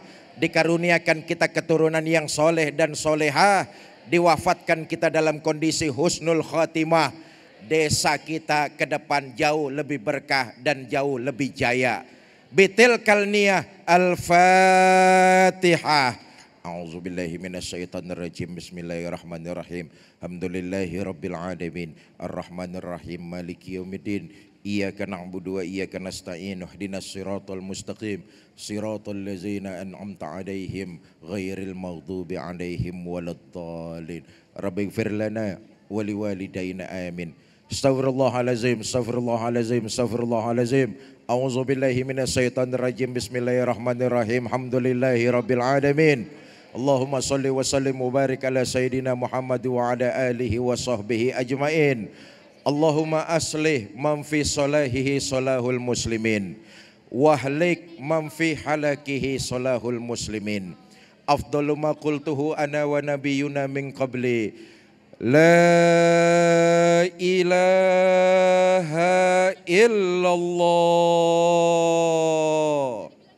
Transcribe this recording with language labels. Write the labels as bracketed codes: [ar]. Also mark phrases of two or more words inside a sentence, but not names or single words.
[id] Dikaruniakan kita keturunan yang soleh dan solehah. Diwafatkan kita dalam kondisi husnul khatimah. Desa kita ke depan jauh lebih berkah dan jauh lebih jaya. [ar] بتلك النية الفاتحة. أعوذ بالله من الشيطان الرجيم. بسم الله الرحمن الرحيم. الحمد لله رب العالمين. الرحمن الرحيم. مالك يوم الدين. إياك نعبد وإياك نستعين. اهدنا الصراط المستقيم. صراط الذين أنعمت عليهم غير المغضوب عليهم ولا الضالين. رب اغفر لنا ولوالدينا آمين. أستغفر الله العظيم، أستغفر الله العظيم، أستغفر الله العظيم. أعوذ بالله من الشيطان الرجيم. بسم الله الرحمن الرحيم. الحمد لله رب العالمين. اللهم صل وسلم مبارك على سيدنا محمد وعلى آله وصحبه أجمعين. اللهم أصلح من في صلاحه صلاح المسلمين، وأهلك من في هلاكه صلاح المسلمين. أفضل ما قلته أنا ونبيونا من قبلي، لا إله إلا الله.